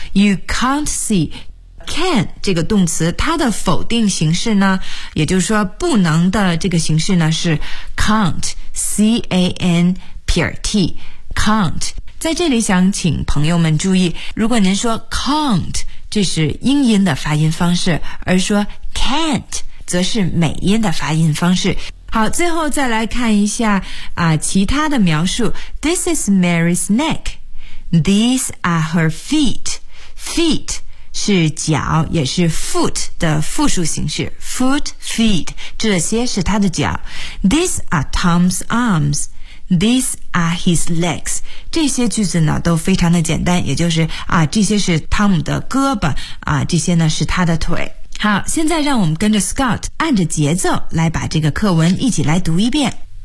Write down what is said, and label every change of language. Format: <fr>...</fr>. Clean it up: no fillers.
<en>You can't see。</en> <zh>Can 这个动词它的否定形式呢，也就是说不能的这个形式呢是 can't， C-A-N-P-R-T， can't。在这里想请朋友们注意，如果您说 can't 这是英音的发音方式，而说 can't 则是美音的发音方式。好，最后再来看一下其他的描述。</zh> <en>This is Mary's neck， These are her feet。</en> <zh>Feet是脚，也是 foot 的复数形式， foot, feet， 这些是他的脚。</zh> <en>These are Tom's arms， These are his legs。</en> <zh>这些句子呢都非常的简单，也就是这些是汤姆的胳膊这些呢是他的腿。好，现在让我们跟着 Scott 按着节奏来把这个课文一起来读一遍。</zh>